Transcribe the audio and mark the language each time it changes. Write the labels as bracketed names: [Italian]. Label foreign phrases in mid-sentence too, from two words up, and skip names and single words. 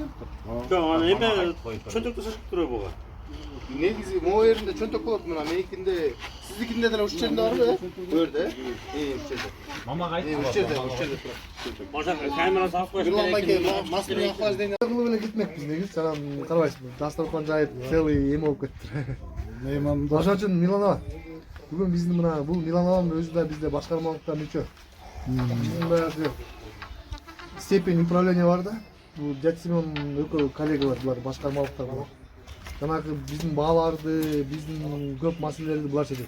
[Kyrgyz] Жок, аны эме чөнтөктө сатып турат буга. Негизи могу жеринде чөнтөк болот мына меникинде, сиздикинде деле ушул жерде барбы? Көрдү, ушул жерде. Мамага айт. Ушул жерде турат. Ошо камера салып коюш керек. Масканы охлаждение Кылып эле кетмекпиз негизи. Саған карабайсызбы? Дастархан жайып целый эме болуп кетти. Ошон үчүн Миланова. Бүгүн биздин мына бул Миланованын өзү да бизде башкармалыкта мүчө. Биздин баягы [Russian] степень управления [Kyrgyz] бар да. Бул Жат Семен экөө коллегалар булар башкармалыктар бар. Жанагы биздин бааларды, биздин көп маселелерди булар чечет.